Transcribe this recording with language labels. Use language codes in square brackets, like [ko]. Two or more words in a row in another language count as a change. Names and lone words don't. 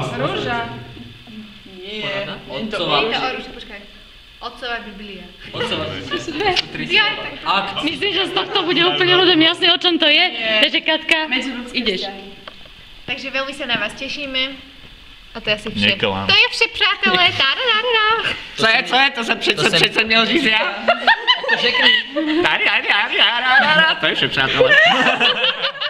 [sk] Rúža. Nie. Otcová. Nie to o rúže, počkaj. Otcová Biblia. Otcová. Ja, tak. Akt. Myslím, že z tohto bude úplne ľuďom jasné, o čom to je. Takže Katka, ideš. Takže veľmi sa na vás tešíme. [cs] A to je asi vše. [sk] Neklam. [cs] To je vše, přátelé. Co je? To jsem přece měl říct já. Řekni. To je vše, přátelé.